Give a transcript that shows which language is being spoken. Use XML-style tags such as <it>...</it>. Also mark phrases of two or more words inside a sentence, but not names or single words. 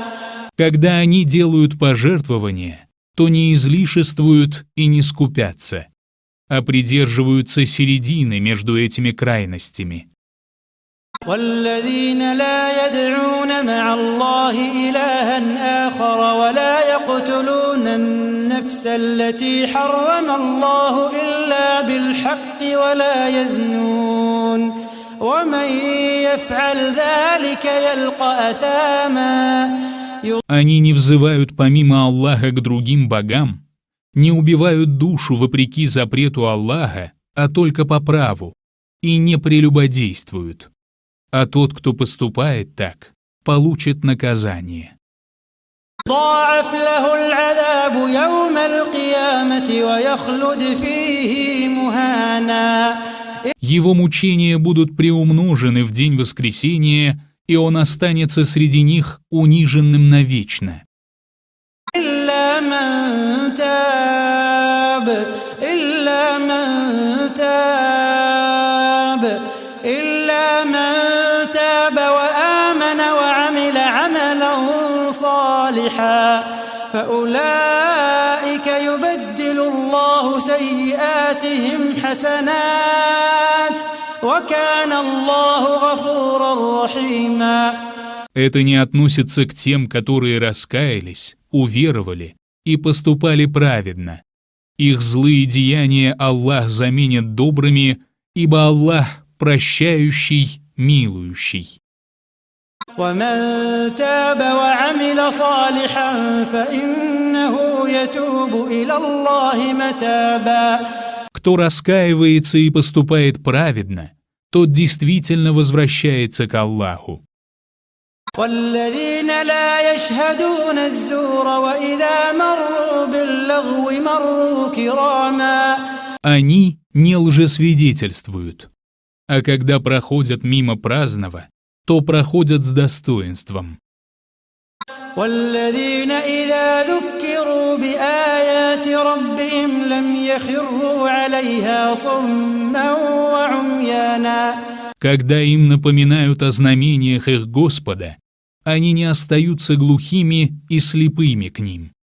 <ru>Когда они делают пожертвования, то не излишествуют и не скупятся, а придерживаются середины между этими крайностями.</ru> <ar>والذين لا يدعون مع الله إلها آخر ولا يقتلون النفس التي حرم الله إلا بالحق ولا يزنون ومن يفعل ذلك يلقى أثاما.</ar> <ru>Они не взывают помимо Аллаха к другим богам, не убивают душу вопреки запрету Аллаха, а только по праву, и не прелюбодействуют. А тот, кто поступает так, получит наказание.</ru> <ar>ضاعف له العذاب يوم القيامة ويخلد فيه مهانا.</ar> <ru>Его мучения будут приумножены в день воскресения, и он останется среди них униженным навечно.</ru> <ar>إلا من تاب إلا من تاب إلا من تاب وآمن وعمل عملا صالحا فأولئك يبدل الله سيئاتهم حسنات وكان الله غفورا رحيما.</ar> <ru>Это не относится к тем, которые раскаялись, уверовали и поступали праведно. Их злые деяния Аллах заменит добрыми, ибо Аллах прощающий, милующий.</ru> <ar>ومن تاب وعمل صالحا فإنه يتوب إلى الله متابا.</ar> <ru>Кто раскаивается и поступает праведно, тот действительно возвращается к Аллаху.</ru> <ar>والذين لا يشهدون الزور وإذا مروا باللغو مروا كراما.</ar> <ru>Они не лжесвидетельствуют, а когда проходят мимо праздного, то проходят с достоинством.</ru> <ar>والذين إذا ذكروا بآيات ربهم لم يخروا عليها صما وعميانا.</ar> <ru>Когда им напоминают о знамениях их Господа, они не остаются глухими и слепыми к ним.</ru>